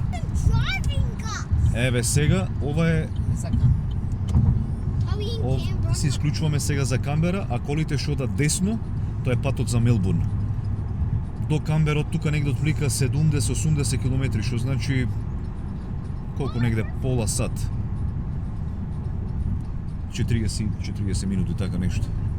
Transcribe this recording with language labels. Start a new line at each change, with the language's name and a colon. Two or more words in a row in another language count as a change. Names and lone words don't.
English: Driving us.
Macedonian: Еве сега, ова е, Закам.
English: Are we in Canberra?
Macedonian: се исклучуваме сега за Камбера, а колите што одат десно, тоа е патот за Мелбурн. До Камбера од тука негде отплика 70-80 км, што значи колку негде пола сат. 40 минути, така нешто.